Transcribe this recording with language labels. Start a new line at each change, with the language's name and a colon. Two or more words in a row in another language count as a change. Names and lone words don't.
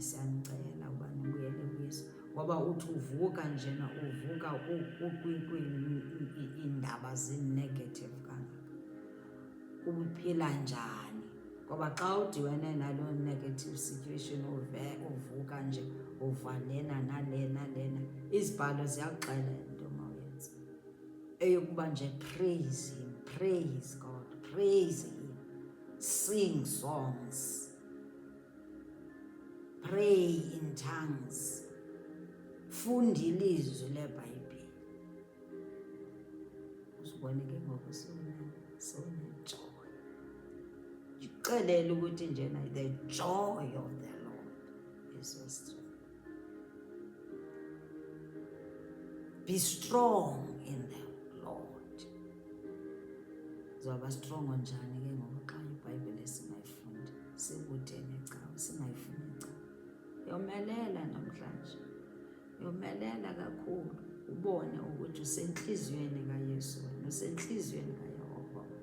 Xhosa: Siyanicela uba nibuyele kuYesu, ngoba uthi uvuka njena uvuka iindaba zi-negative kangaka. Uphila njani? Ngoba xa udibene naloo
English: negative situation
Xhosa: uvuka nje uva lena nalena, izibhalo ziyakuxela into mawuyenza eyokuba nje
English: praise him, praise God, praise him, sing songs, pray in tongues,
Xhosa: funda ilizwi leBhayibhile. Uzibone ke ngoku sonejoy. Ndixelele ukuthi njena
English: the joy of the Lord is your strength. Be strong in the Lord.
Xhosa: Zoba strong njani ke ngoku xa iBhayibhile singayifundi, sikude necawa, singayifuni icawa? Yomelela namhlanje, yomelela kakhulu, ubone ukuthi usentliziyweni kaYesu, usentliziyweni kaYehova.